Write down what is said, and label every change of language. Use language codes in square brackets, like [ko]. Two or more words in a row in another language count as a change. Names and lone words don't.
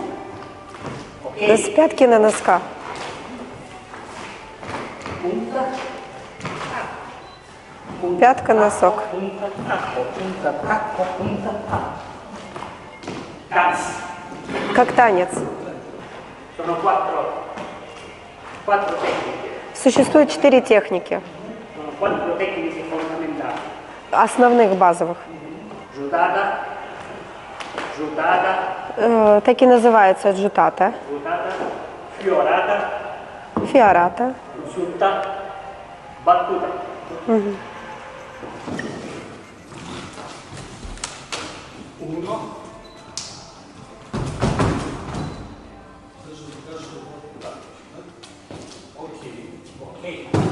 [it] Ok? [ru] С пятки на носка. [it] Punta, [ru] Пятка, носок. [it] punta, tacco. Danza. [ru] Как танец. [it] Sono quattro tecniche. [ru] Существует 4 техники, [it] Sono quattro tecniche fondamentali. [ru] основных базовых. [it] Giudata, [ru] Так и называется джутата, [it] fiorata, [ru] фиората. [it] insulta, battuta. Uno. Ok.